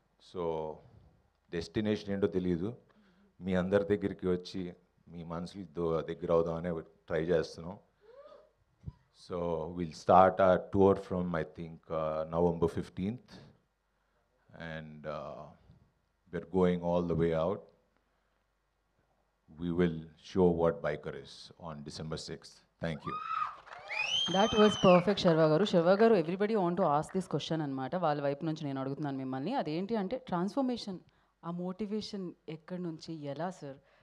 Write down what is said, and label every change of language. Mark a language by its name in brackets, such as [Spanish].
[Telugu] So destination ఏంటో తెలియదు, మీ అందరి దగ్గరికి వచ్చి మీ మనసులతో దగ్గర అవుదామనే ట్రై చేస్తున్నాం. [English] So we'll start our tour from, I think, November 15th. and we're going all the way out. We will show what biker is on December 6th. Thank you. That was perfect Sharwa garu. [Telugu] శర్వా గారు, [English] everybody want to ask this question [Telugu] అనమాట. వాళ్ళ వైపు నుంచి నేను అడుగుతున్నాను మిమ్మల్ని. అదేంటి అంటే ట్రాన్స్ఫర్మేషన్, ఆ మోటివేషన్ ఎక్కడి నుంచి, ఎలా సార్?